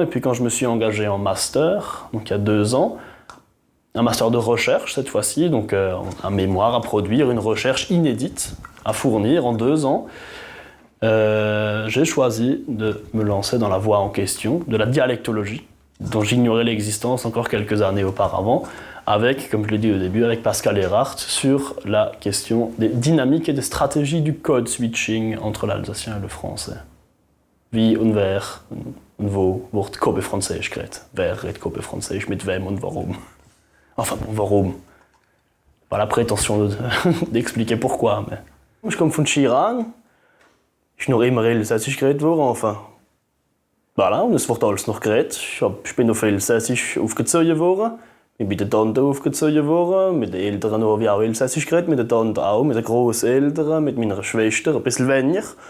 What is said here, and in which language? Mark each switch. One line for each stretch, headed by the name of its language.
French: Et puis quand je me suis engagé en master, donc il y a 2 ans, un master de recherche cette fois-ci, donc un mémoire à produire, une recherche inédite à fournir en 2 ans, j'ai choisi de me lancer dans la voie en question, de la dialectologie, dont j'ignorais l'existence encore quelques années auparavant, avec, comme je l'ai dit au début, avec Pascal Erhardt, sur la question des dynamiques et des stratégies du code switching entre l'alsacien et le français.
German: Wie und wer und wo wird Copé-Französisch geredet? Wer redet Copé-Französisch mit wem und warum?
French: Enfin bon,
German: warum?
French: Pas la prétention d'expliquer pourquoi, mais...
German: Ich komme von Chiran. Ist noch immer Elsässisch geredet worden, enfin. Voilà, und es wird alles noch geredet. Ich bin auf Elsässisch aufgezogen worden. Ich bin mit den Tanten aufgezogen worden. Mit den Eltern habe ich auch Elsässisch geredet, mit den Tanten auch, mit den Grosseltern, mit meiner Schwester, ein bisschen weniger.